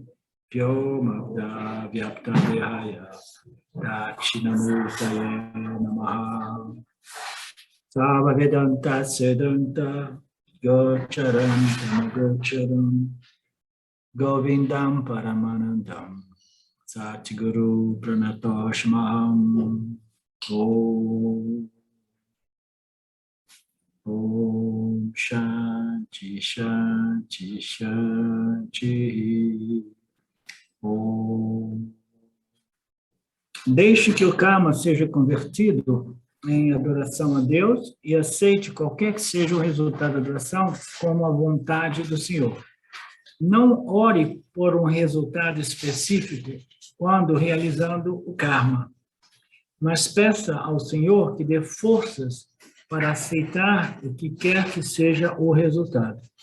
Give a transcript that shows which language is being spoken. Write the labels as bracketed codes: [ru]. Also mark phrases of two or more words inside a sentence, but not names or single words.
[sa] व्योमवद् व्याप्तदेहाय दक्षिणामूर्तये नमः सर्व वेदान्त सिद्धान्त गोचरं गोचरं गोविन्दं परमानन्दं सद्गुरुं प्रणतोऽस्म्यहम् ओम् ओम् शान्तिः शान्तिः शान्तिः ओम्. [pt] Deixe que o karma seja convertido em adoração a Deus e aceite qualquer que seja o resultado da adoração como a vontade do Senhor. Não ore por um resultado específico quando realizando o karma, mas peça ao Senhor que dê forças para aceitar o que quer que seja o resultado.